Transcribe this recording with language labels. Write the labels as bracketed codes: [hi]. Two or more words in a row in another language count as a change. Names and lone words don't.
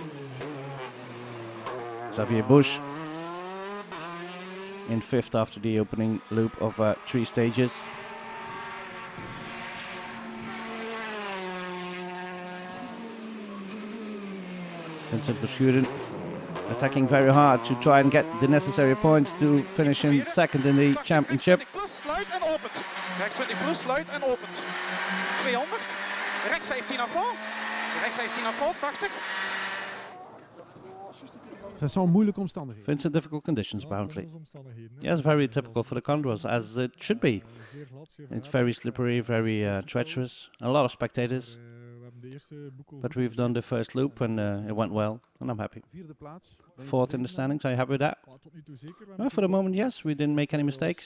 [en] Xavier Bush in 5th after the opening loop of 3 stages. Vincent Verschuren attacking very hard to try and get the necessary points to finish in second in the championship. [nl] Sluit en opent. Rechts 20 plus, sluit en opent. 200. Rechts 15 naar voor. Rechts 15 naar voor, 80. [fr] Ça sont [nl] moeilijke omstandigheden. [en] Vincent, difficult conditions apparently. Yes, very typical for the Condroz, as it should be. It's very slippery, very treacherous, a lot of spectators. But we've done the first loop and it went well, and I'm happy. 4th in the standings, are you happy with that? Well, for the moment, yes, we didn't make any mistakes.